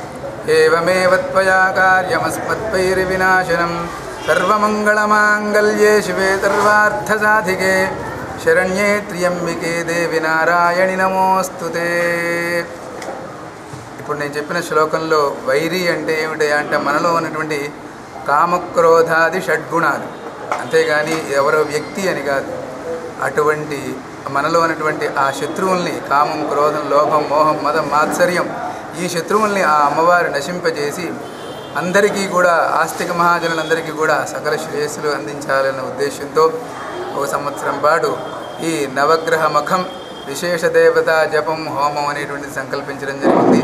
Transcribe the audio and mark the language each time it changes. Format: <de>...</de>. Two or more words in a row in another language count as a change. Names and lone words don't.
<sa>एवमेव त्वया कार्यमस्मत्वैर्विनाशनं सर्वमङ्गलमाङ्गल्ये शिवे सर्वार्थसाधिके शरण्ये त्र्यम्बिके देवी नारायणि नमोस्तुते.</sa> <te>ఇప్పుడు నేను చెప్పిన శ్లోకంలో వైరి అంటే ఏమిటి అంటే మనలో ఉన్నటువంటి కామక్రోధాది షడ్గుణాలు, అంతేగాని ఎవరో వ్యక్తి అని కాదు. అటువంటి మనలో ఉన్నటువంటి ఆ శత్రువుల్ని కామం, క్రోధం, లోభం, మోహం, మదం, మాత్సర్యం ఈ శత్రువుల్ని ఆ అమ్మవారు నశింపజేసి అందరికీ కూడా ఆస్తిక మహాజనులందరికీ కూడా సకల శ్రేయస్సులు అందించాలన్న ఉద్దేశంతో ఒక సంవత్సరం పాటు ఈ నవగ్రహ మఖం విశేష దేవతా జపం హోమం అనేటువంటిది సంకల్పించడం జరిగింది.</te>